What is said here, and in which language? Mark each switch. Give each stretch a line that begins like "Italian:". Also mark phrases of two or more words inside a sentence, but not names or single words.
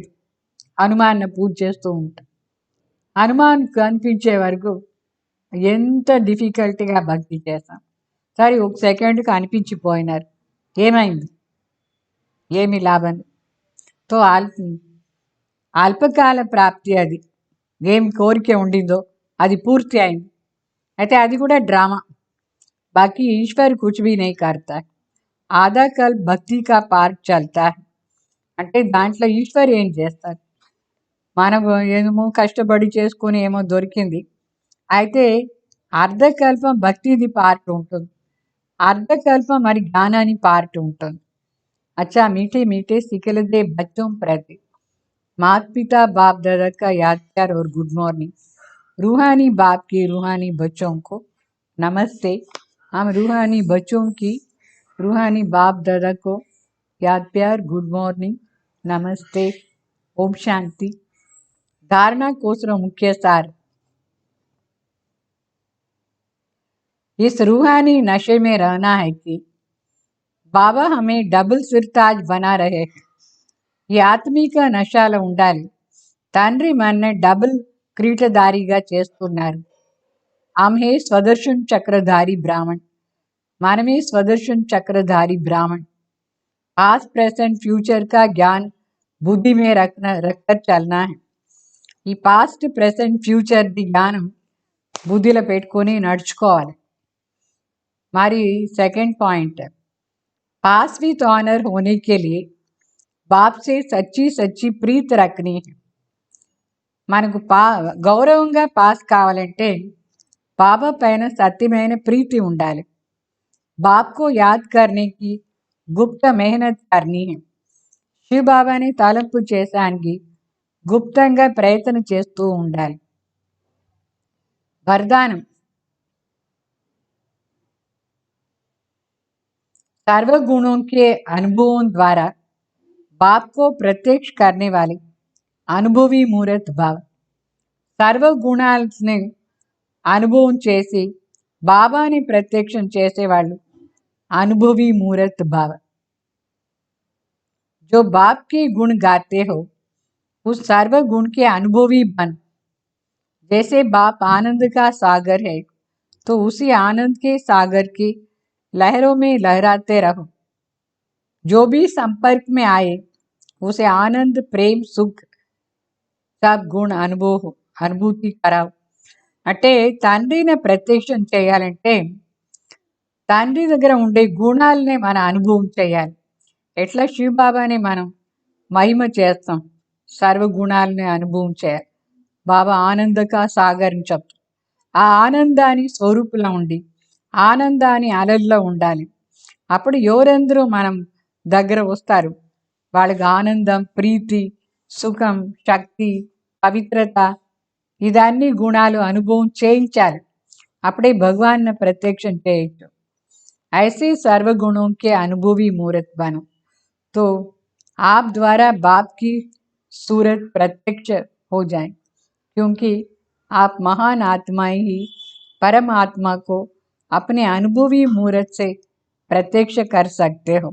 Telugu: హనుమాన్ని పూజ చేస్తూ ఉంటాం, హనుమాన్ కనిపించే వరకు ఎంత డిఫికల్ట్గా భక్తి చేస్తాం. సరే ఒక సెకండ్కి అనిపించిపోయినారు, ఏమైంది, ఏమి లాభం. తో అల్పకాల ప్రాప్తి, అది ఏం కోరిక ఉండిందో అది పూర్తి అయింది. అయితే అది కూడా డ్రామా.
Hindi: बाकी ईश्वर कुछ भी नही करता, आधा कल भक्ति का पार्ट चलता.
Telugu: అంటే దాంట్లో ఈశ్వర్ ఏం చేస్తారు, మనం ఏమో కష్టపడి చేసుకొని ఏమో దొరికింది. అయితే అర్ధకల్పం భక్తిది పార్ట్ ఉంటుంది, అర్ధకల్పం మరి జ్ఞానాన్ని పార్ట్ ఉంటుంది.
Hindi: अच्छा मीठे मीठे सिखलते बच्चों प्रति माता पिता बाप दादा का याद प्यार और
English: good morning.
Hindi: रूहानी बाप की रूहानी बच्चों को नमस्ते. हम रूहानी बच्चों की रूहानी बाप दादा को याद प्यार
English: good morning
Hindi: नमस्ते ओम शांति. धारणा कोसरो मुख्य सार. इस रूहानी नशे में रहना है कि बाबा हमे डबल सिरताज बना रहे.
Telugu: ఈ ఆత్మీక నశాలో ఉండాలి. తండ్రి మనని డబుల్ క్రీటధారిగా చేస్తున్నారు. ఆమె స్వదర్శన్ చక్రధారి బ్రాహ్మణ్, మనమే స్వదర్శన్ చక్రధారి బ్రాహ్మణ్.
English: past present future
Hindi: का ज्ञान बुद्धि मे रखकर चलना है.
Telugu: ఈ
English: past present future
Telugu: ది జ్ఞానం బుద్ధిలో పెట్టుకొని నడుచుకోవాలి. మరి సెకండ్ పాయింట్,
English: pass with honour
Hindi: होने के लिए बाप से सच्ची सच्ची प्रीत रखनी है.
Telugu: మనకు గౌరవంగా పాస్ కావాలంటే బాబా పైన సత్యమైన ప్రీతి ఉండాలి.
Hindi: बाप को याद करने कि गुप्त मेहनत करनी है.
Telugu: శివ బాబాని తలంపు చేసానికి గుప్తంగా ప్రయత్నం చేస్తూ ఉండాలి.
Hindi: వరదానం, सर्व गुणों के अनुभवों द्वारा बाप को प्रत्यक्ष करने वाले अनुभवी मूर्त भाव.
Telugu: सर्व गुणाలని అనుభవం చేసి బాబాని ప్రత్యక్షం చేసేవాళ్ళు अनुभवी मूर्त भाव.
Hindi: जो बाप के गुण गाते हो उस सर्व गुण के अनुभवी बन. जैसे बाप आनंद का सागर है तो उसी आनंद के सागर की लहरों में लहराते रहो. जो भी संपर्क में आए उसे आनंद प्रेम सुख सब गुण अनुभूति कराओ.
Telugu: అంటే తండ్రిని ప్రత్యక్షం చేయాలంటే తండ్రి దగ్గర ఉండే గుణాలనే మన అనుభవం చేయాలి. ఎట్లా శివబాబాని మనం మహిమ చేస్తాం, సర్వ గుణాలని అనుభవం చేయాలి. బాబా ఆనందక సాగర్ని చెప్తాం. ఆ ఆనందాన్ని స్వరూపులో ఉండి ఆనందాన్ని అలల్లో ఉండాలి. అప్పుడు ఎవరెందరూ మనం దగ్గర వస్తారు, వాళ్ళకి ఆనందం ప్రీతి సుఖం శక్తి పవిత్రత ఇదన్నీ గుణాలు అనుభవం చేయించాలి. అప్పుడే భగవాన్ ప్రత్యక్షం చేయొచ్చు.
Hindi: ऐसे सर्व गुणों के अनुभवी मूर्त बनो तो आप द्वारा बाप की सूरत प्रत्यक्ष हो जाए. क्योंकि आप महान आत्माएं ही परमात्मा को अपने अनुभवी मूर्त से प्रत्यक्ष कर सकते हो.